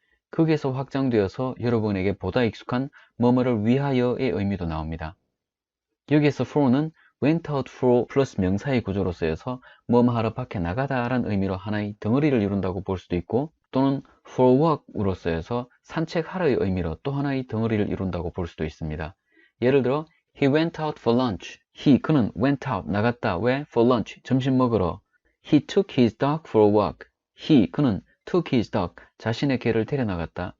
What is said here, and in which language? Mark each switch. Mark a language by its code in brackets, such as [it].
[ko] 거기에서 확장되어서 여러분에게 보다 익숙한 뭐뭐를 위하여의 의미도 나옵니다. 여기에서 for는 [en] went out for [ko] 플러스 명사의 구조로 쓰여서 뭐뭐 하러 밖에 나가다 라는 의미로 하나의 덩어리를 이룬다고 볼 수도 있고 또는 [en] for walk [ko] 으로 쓰여서 산책하러의 의미로 또 하나의 덩어리를 이룬다고 볼 수도 있습니다. 예를 들어 [en] He went out for lunch. [ko] 그는 [en] went out, [ko] 나갔다. 왜? [en] for lunch, [ko] 점심 먹으러. [en] He took his dog for a walk. [ko] 그는 [en] took his dog, [ko] 자신의 개를 데려 나갔다.